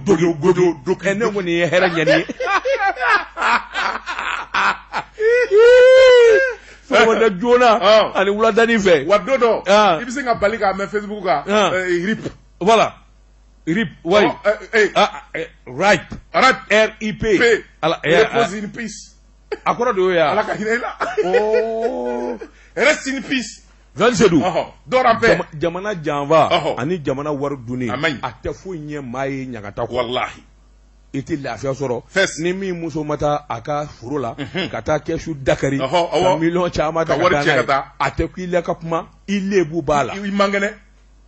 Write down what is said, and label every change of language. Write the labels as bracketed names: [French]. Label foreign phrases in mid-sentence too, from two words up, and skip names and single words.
[Bambara] doki ne kɔni ye hɛrɛ ɲɛni ye sɔgɔmada joona ani wuladani fɛ wa don dɔ i bɛ se ka bali k'a mɛn Facebook kan RIP voilà RIP wari RIP RIP [English] repose in peace [Bambara] a kɔrɔ de y'o ye ala ka hinɛ i la [English] rest in peace [Bambara] Georges Sedou jamana janfa ani jamana wari dunni a tɛ foyi ɲɛ maa ye ɲagata kɔ walahi i tɛ lafiya sɔrɔ ni min muso ma taa a ka foro la ka taa kɛsu Dakari ka miliyɔn caman ta ka taa n'a ye a tɛ ku i la ka kuma i lebu b'a la i man kɛnɛ